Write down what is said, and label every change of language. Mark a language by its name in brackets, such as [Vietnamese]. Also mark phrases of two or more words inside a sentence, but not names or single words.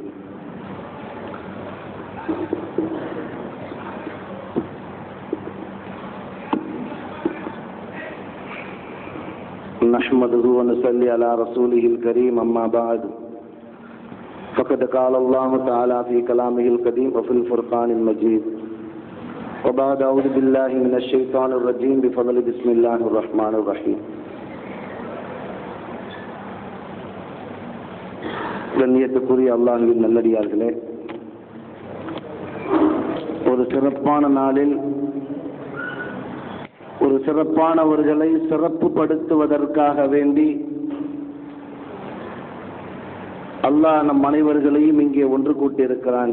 [Arabic] نحمده ونصلي على رسوله الكريم أما بعد فقد قال الله تعالى في كلامه القديم وفي الفرقان المجيد وبعد أعوذ بالله من الشيطان الرجيم بفضل بسم الله الرحمن الرحيم. [Tamil] கண்ணியத்துக்குரிய அல்லாஹ்வின் நல்லடியார்களே, ஒரு சிறப்பான நாளில் ஒரு சிறப்பானவர்களை சிறப்புப்படுத்துவதற்காக வேண்டி அல்லாஹ் நம் அனைவர்களையும் இங்கே ஒன்று கூட்டியிருக்கிறான்.